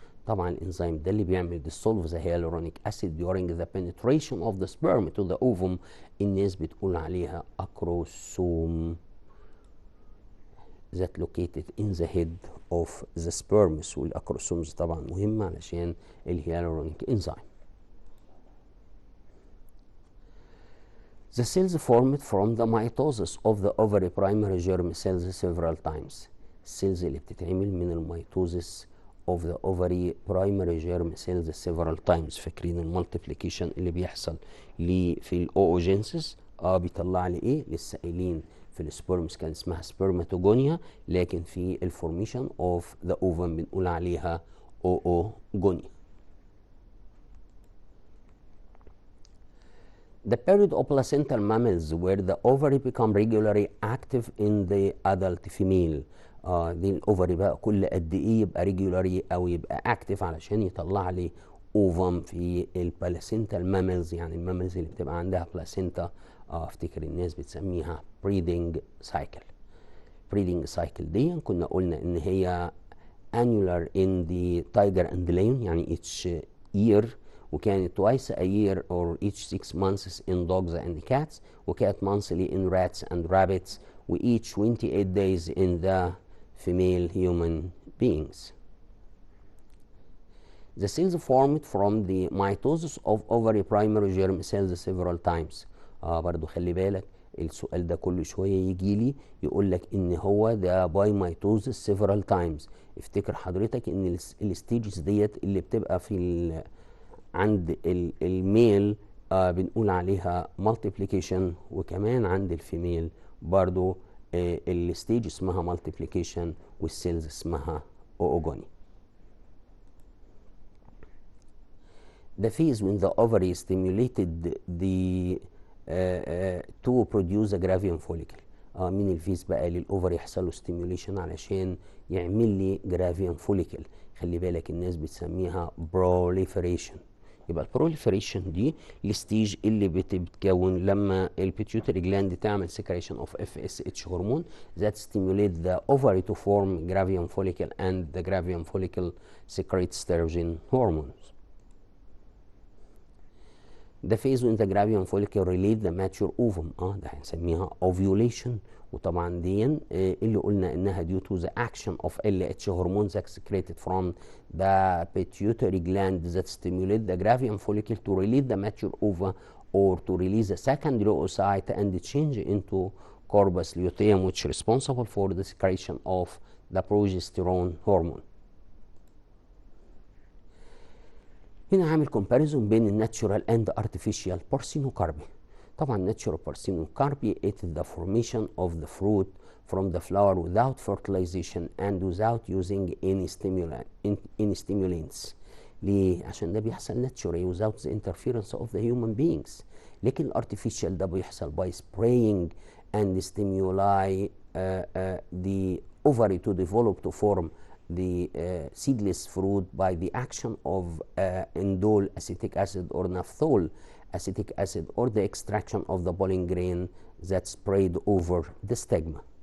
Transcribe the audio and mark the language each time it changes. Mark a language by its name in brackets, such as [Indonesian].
[Arabic] طبعا الانزيم ده اللي بيعمل [English] dissolve the hyaluronic acid during the penetration of the sperm to the ovum. [Arabic] الناس بتقول عليها [English] acrosome that located in the head of the sperms. [Arabic] والاكروسومز طبعا مهمة علشان الهيالورونيك انزيم. [English] The cells formed from the mitosis of the ovary primary germ cells several times. [Arabic] السيلز اللي بتتعمل من الميتوزس [English] of the ovary primary germ cells several times. [Arabic] فاكرين المالتيبليكيشن اللي بيحصل لي في الاوجينسيس بيطلع لي ايه؟ للسائلين في السبرمز كان اسمها سبرماتوجونيا، لكن في الفورميشن اوف ذا اوفم بنقول عليها oogonia. [English] The period of placental mammals where the ovary become regularly active in the adult female. [Arabic] دي الاوفري بقى كل قد ايه يبقى ريجولاري او يبقى اكتف علشان يطلع لي اوفم في البلاسنتال ماملز، يعني الماملز اللي بتبقى عندها بلاسنتا. افتكر الناس بتسميها بريدنج سايكل. بريدنج سايكل دي كنا قلنا ان هي [English] annular in the tiger and lion يعني each year، وكانت twice a year or each 6 months in dogs and cats، وكانت monthly in rats and rabbits، و each 28 days in the female human beings. The cells formed from the mitosis of ovary primary germ cells several times. [Arabic] برضو خلي بالك السؤال ده كل شويه يجي لي يقول لك ان هو ده باي ميتوزس [English] several times. [Arabic] افتكر حضرتك ان الستيجز ديت اللي بتبقى في عند الميل بنقول عليها multiplication، وكمان عند الفيميل برضو الستيج اسمها multiplication والسيلز اسمها oogonia. [English] The phase when the ovary stimulated the to produce a gravium follicle. [Arabic] من الفيز بقى للاوفري يحصل له ستيميوليشن علشان يعمل لي جرافيوم فوليكل. خلي بالك الناس بتسميها proliferation. يبقى البروليفريشن دي الستيج اللي بتتكون لما البيتيوتري جلاند تعمل سكريشن اوف FSH هرمون [English] that stimulate the ovary to form gravium follicle and the gravium follicle secretes estrogen hormones. The phase when the gravium follicle release the mature ovum [Arabic] ده هنسميها [English] ovulation. [Arabic] وطبعا دي اللي قلنا انها [English] due to the action of LH hormones secreted from the pituitary gland that stimulate the gravium follicle to release the mature ova or to release the secondary oocyte and change into corpus luteum, which is responsible for the secretion of the progesterone hormone. [Arabic] هنا عامل كومباريزون بين الناتشورال اند ارتفيشال بارسينوكاربي. طبعا ناتشورال بارسينوكاربي [English] it is the formation of the fruit from the flower without fertilization and without using any stimulants. [Arabic] ليه؟ عشان ده بيحصل ناتشورال [English] without the interference of the human beings. [Arabic] لكن الارتفيشال ده بيحصل [English] by spraying and stimuli the ovary to develop to form the seedless fruit by the action of indole acetic acid or naphthol acetic acid or the extraction of the pollen grain that's sprayed over the stigma.